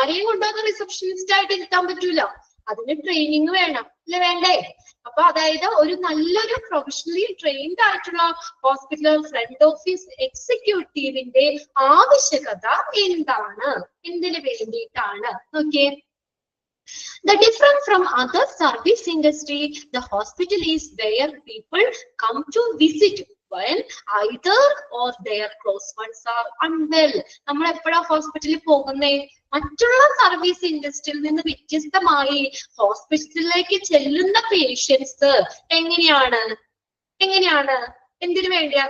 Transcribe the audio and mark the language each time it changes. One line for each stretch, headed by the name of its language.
Malayalam: ആരെയും കൊണ്ടുവന്ന് റിസപ്ഷനിസ്റ്റ് ആയിട്ട് ഇരുത്താൻ പറ്റൂല. അതിന് ട്രെയിനിങ് വേണം അല്ലെ? വേണ്ടേ? അപ്പൊ അതായത് ഒരു നല്ലൊരു പ്രൊഫഷണലി ട്രെയിൻഡ് ആയിട്ടുള്ള ഹോസ്പിറ്റൽ ഫ്രണ്ട് ഓഫീസ് എക്സിക്യൂട്ടീവിന്റെ ആവശ്യകത എന്താണ്? എന്തിനു വേണ്ടിയിട്ടാണ്? നോക്കിയേ.
English: The different from other service industry, the hospital is where people come to visit when either or their close ones are unwell.
Malayalam: നമ്മൾ എപ്പോഴാ ഹോസ്പിറ്റലിൽ പോകുന്നേ? മറ്റുള്ള സർവീസ് ഇൻഡസ്ട്രിയിൽ നിന്ന് വ്യത്യസ്തമായി ഹോസ്പിറ്റലിലേക്ക് ചെല്ലുന്ന പേഷ്യൻസ് എങ്ങനെയാണ്? എന്തിനു വേണ്ടിയാ?